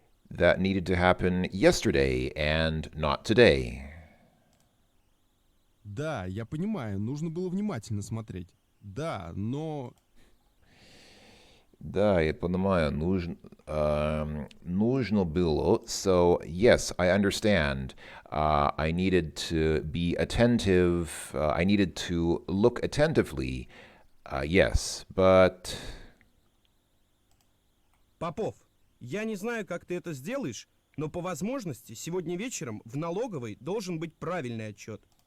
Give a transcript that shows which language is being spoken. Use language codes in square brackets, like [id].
[en] That needed to happen yesterday and not today. [ru] Да, я понимаю, нужно было внимательно смотреть. Да, но... Да, я понимаю, нужно было. [en] So, yes, I understand. I needed to be attentive. I needed to look attentively. Yes, but... [ru] Попов, я не знаю, как ты это сделаешь, но по возможности сегодня вечером в налоговой должен быть правильный отчет.